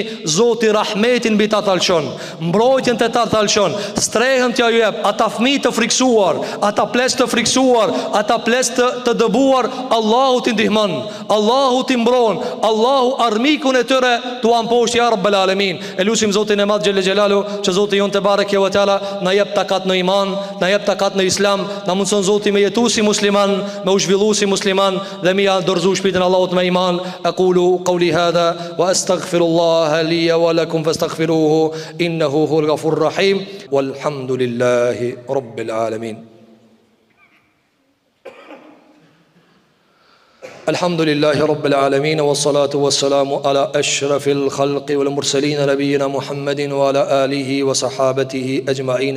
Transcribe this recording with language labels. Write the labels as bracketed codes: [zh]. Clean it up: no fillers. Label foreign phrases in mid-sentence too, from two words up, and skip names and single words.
[sq] Zoti rahmetin mbi ta tallçon, mbrojtjen te ta tallçon, strehën t'ja jep, ata fëmijë të friksuar, ata ples të friksuar, ata ples të dëbuar, Allahu t'i ndihmon, Allahu t'i mbron, Allahu armikun e tyre tu amposh [ar] يا رب العالمين. [sq] E lutim Zotin e Madh [ar] جل جلاله [sq] që Zoti jon te [ar] تبارك وتعالى [sq] na jep takat në iman, na jep takat në islam, na mundson Zoti me jetu si musliman, me u zhvillu si musliman dhe me ja dorëzu shpirtin Allahut me iman. [ar] أقول قولي هذا وأستغفر الله لي ولكم فاستغفروه إنه هو الغفور الرحيم والحمد لله رب العالمين. الحمد لله رب العالمين والصلاة والسلام على أشرف الخلق والمرسلين نبينا محمد وعلى آله وصحابته أجمعين.